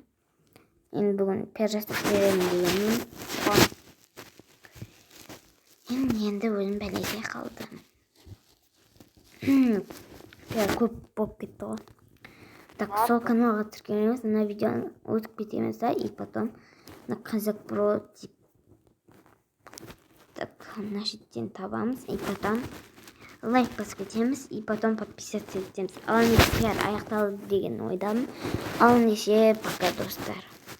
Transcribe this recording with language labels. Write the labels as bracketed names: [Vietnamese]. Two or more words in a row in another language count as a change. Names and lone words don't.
[Kazakh] Енді бүгін пиар жасап беремін дегенмін. Енді өзім бәлеге қалдым. Пиар көп болып кетті ғой. Так, сол каналға тіркелеміз, мына видеоны өтіп кетеміз да, [Russian] и потом на Казак Про тип. [Kazakh] Так, мына шеттен табамыз, [Russian] и потом [Kazakh] лайк басып кетеміз, [Russian] и потом подписаться [Kazakh] етеміз. Ал ендеше пиар аяқталды деген ойдамын. Ал ендеше пока, достар.